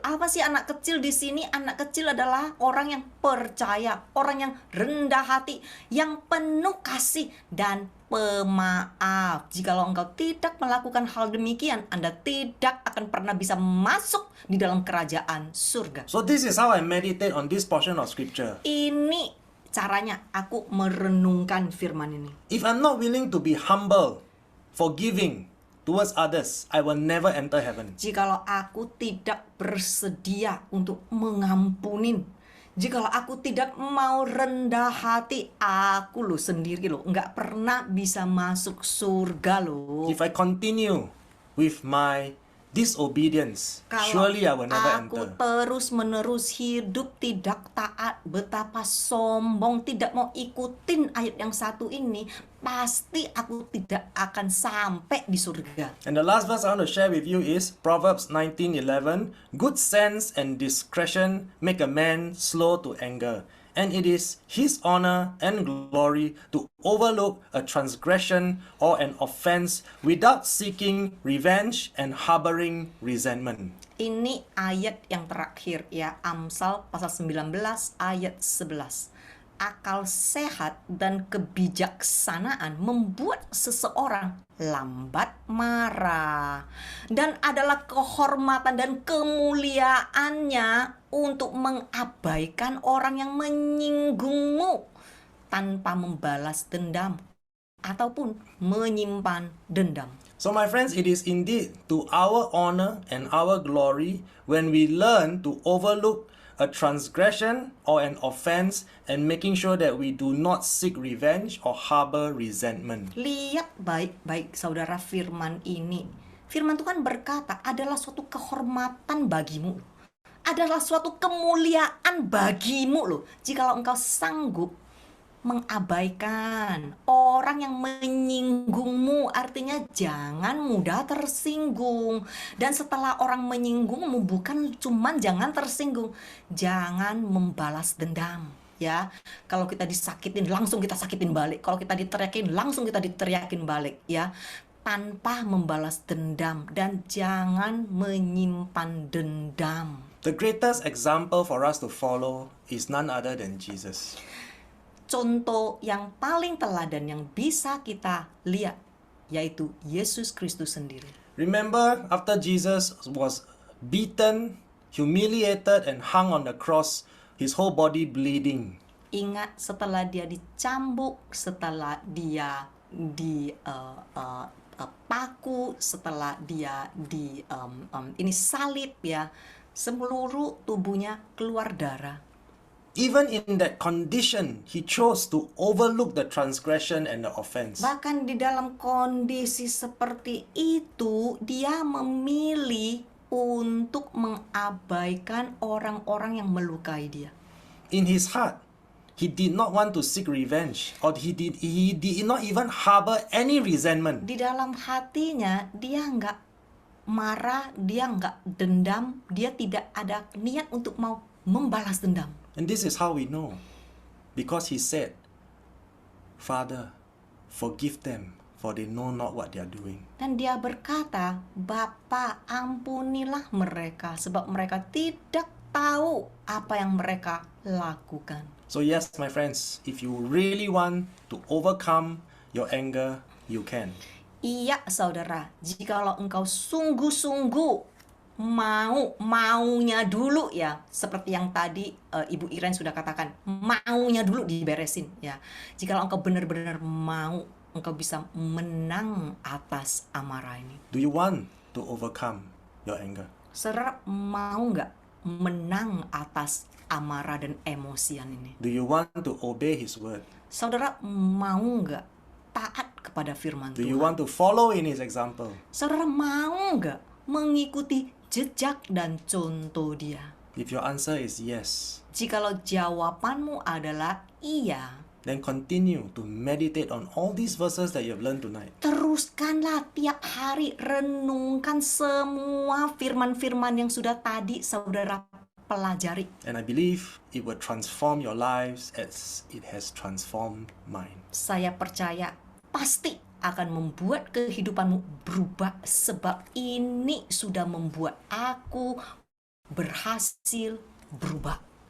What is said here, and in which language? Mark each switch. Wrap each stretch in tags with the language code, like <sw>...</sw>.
<id>Apa sih anak kecil di sini? Anak kecil adalah orang yang percaya, orang yang rendah hati, yang penuh kasih dan pemaaf. Jikalau engkau tidak melakukan hal demikian, Anda tidak akan pernah bisa masuk di dalam kerajaan surga.</id> <en>So this is how I meditate on this portion of scripture.</en> <id>Ini caranya aku merenungkan firman ini.</id> <en>If I'm not willing to be humble, forgiving towards others, I will never enter heaven.</en> <id>Jikalau aku tidak bersedia untuk mengampunin, jikalau aku tidak mau rendah hati, aku loh sendiri loh nggak pernah bisa masuk surga loh.</id> <en>If I continue with my disobedience,</en> <id>Kalau</id> <en>surely I will never</en> <id>aku</id> <en>enter.</en> <id>terus-menerus hidup tidak taat, betapa sombong, tidak mau ikutin ayat yang satu ini, pasti aku tidak akan sampai di surga.</id> <en>And the last verse I want to share with you is Proverbs 19:11. Good sense and discretion make a man slow to anger, and it is his honor and glory to overlook a transgression or an offense without seeking revenge and harboring resentment.</en> <id>Ini ayat yang terakhir ya, Amsal pasal 19 ayat 11. akal sehat dan kebijaksanaan membuat seseorang lambat marah, dan adalah kehormatan dan kemuliaannya untuk mengabaikan orang yang menyinggungmu tanpa membalas dendam ataupun menyimpan dendam.</id> <en>So my friends, it is indeed to our honor and our glory when we learn to overlook a transgression or an offense and making sure that we do not seek revenge or harbor resentment.</en> <id>Lihat baik-baik saudara firman ini. Firman Tuhan berkata adalah suatu kehormatan bagimu. Adalah suatu kemuliaan bagimu loh. Jikalau engkau sanggup mengabaikan orang yang menyinggungmu, artinya jangan mudah tersinggung. Dan setelah orang menyinggungmu, bukan cuman jangan tersinggung, jangan membalas dendam. Ya, kalau kita disakitin langsung kita sakitin balik. Kalau kita diteriakin langsung kita diteriakin balik. Ya, tanpa membalas dendam, dan jangan menyimpan dendam.</id> <en>The greatest example for us to follow is none other than Jesus.</en> <id>Contoh yang paling teladan yang bisa kita lihat yaitu Yesus Kristus sendiri.</id> <en>Remember, after Jesus was beaten, humiliated, and hung on the cross, his whole body bleeding.</en> <id>Ingat, setelah dia dicambuk, setelah dia dipaku, setelah dia ini salib ya, seluruh tubuhnya keluar darah.</id> <en>Even in that condition, he chose to overlook the transgression and the offense.</en> <id>Bahkan di dalam kondisi seperti itu, dia memilih untuk mengabaikan orang-orang yang melukai dia.</id> <en>In his heart, he did not want to seek revenge, or he did not even harbor any resentment.</en> <id>Di dalam hatinya, dia nggak marah, dia nggak dendam, dia tidak ada niat untuk mau membalas dendam.</id> <en>And this is how we know. Because he said, Father, forgive them, for they know not what they are doing.</en> <id>Dan dia berkata, Bapa, ampunilah mereka, sebab mereka tidak tahu apa yang mereka lakukan.</id> <en>So yes, my friends, if you really want to overcome your anger, you can.</en> <id>Iya, saudara, jikalau engkau sungguh-sungguh maunya dulu ya, seperti yang tadi Ibu Iren sudah katakan, maunya dulu diberesin ya. Jikalau engkau benar-benar mau, engkau bisa menang atas amarah ini.</id> <en>Do you want to overcome your anger?</en> <id>Saudara mau nggak menang atas amarah dan emosian ini?</id> <en>Do you want to obey his word?</en> <id>Saudara mau nggak taat kepada firman</id> <en>Do</en> <id>Tuhan?</id> <en>you want to follow in his example?</en> <id>Saudara mau nggak mengikuti jejak dan contoh dia?</id> <en>If your answer is yes,</en> <id>Jikalau jawabanmu adalah iya,</id> <en>then continue to meditate on all these verses that you have learned tonight.</en> <id>teruskanlah tiap hari renungkan semua firman-firman yang sudah tadi saudara pelajari.</id> <en>And I believe it will transform your lives as it has transformed mine.</en> <id>Saya percaya pasti akan membuat kehidupanmu berubah, sebab ini sudah membuat aku berhasil berubah.</id>